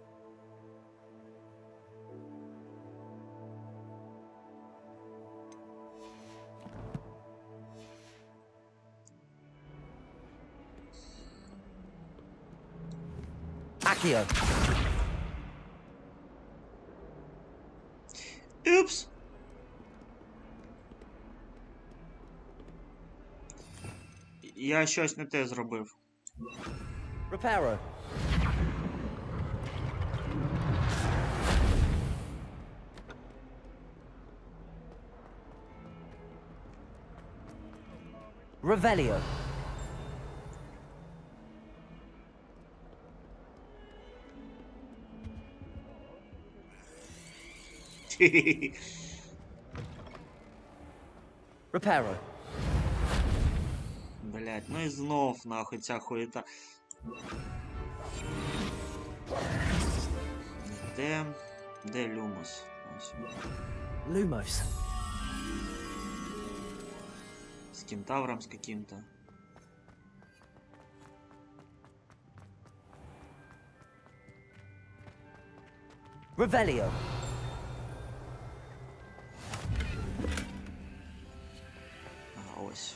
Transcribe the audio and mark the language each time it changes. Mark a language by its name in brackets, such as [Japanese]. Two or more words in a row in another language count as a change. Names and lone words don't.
[English] Accio. Упс! [Ukrainian] Я щось не те зробив. [English] Reparo. Revelio. Reparo. [Ukrainian] Блять, ну і знов нахуй ця хуєта. Де Люмос? Ось. [English] Lumos. [Russian] С кентавром с каким-то. [English] Revelio. [Ukrainian] Ага, ось.